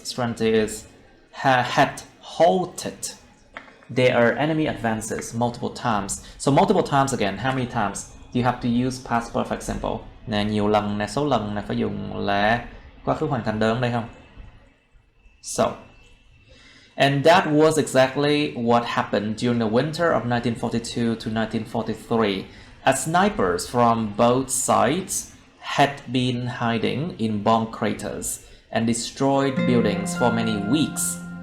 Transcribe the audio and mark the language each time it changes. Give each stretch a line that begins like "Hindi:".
English: 20 is had halted their enemy advances multiple times. So multiple times again, how many times? You have to use past perfect simple.
Vietnamese: Nè, nhiều lần nè, số lần nè, phải dùng là quá khứ hoàn thành đơn đây không?
English: So, and that was exactly what happened during the winter of 1942 to 1943. As snipers from both sides had been hiding in bomb craters and destroyed buildings for many weeks.